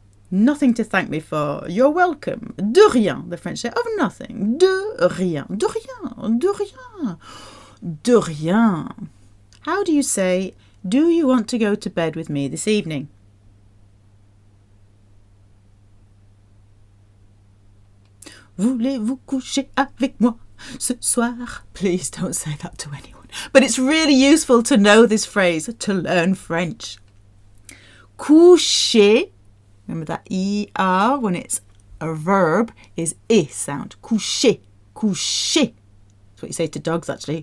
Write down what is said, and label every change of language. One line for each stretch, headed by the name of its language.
English: Nothing to thank me for. You're welcome.
French: De rien.
English: The French say of nothing.
French: De rien. De rien. De rien. De rien.
English: How do you say, do you want to go to bed with me this evening?
French: Voulez-vous coucher avec moi ce soir?
English: Please don't say that to anyone. But it's really useful to know this phrase to learn French. Coucher. Remember that ER when it's a verb is I sound. Coucher. Coucher. That's what you say to dogs actually.